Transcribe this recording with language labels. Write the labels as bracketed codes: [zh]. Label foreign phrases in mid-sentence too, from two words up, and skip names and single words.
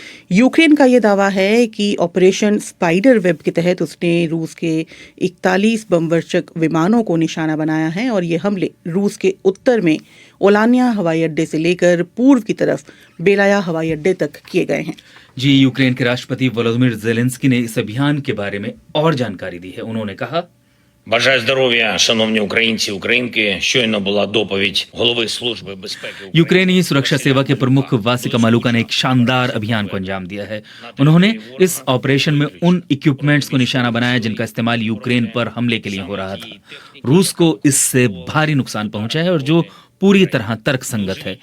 [hi] यूक्रेन का ये दावा है कि ऑपरेशन स्पाइडर वेब के तहत उसने रूस के 41 बमवर्षक विमानों को निशाना बनाया है और ये हमले रूस के उत्तर में ओलानिया हवाई अड्डे से लेकर पूर्व की तरफ बेलाया हवाई अड्डे तक किए गए हैं। जी, यूक्रेन के राष्ट्रपति वोलोदिमीर ज़ेलेंस्की ने इस अभियान के बारे में और जानकारी दी है। उन्होंने कहा, [uk] Бажаю здоров'я, шановні українці, українки. Щойно була доповідь голови Служби безпеки України. [hi] यूक्रेनी सुरक्षा सेवा के प्रमुख वासिका मालुका ने एक शानदार अभियान को अंजाम दिया है। उन्होंने इस ऑपरेशन में उन इक्विपमेंट्स को निशाना बनाया जिनका इस्तेमाल यूक्रेन पर हमले के लिए हो रहा था। रूस को इससे भारी नुकसान पहुंचा है और जो पूरी तरह तर्कसंगत है।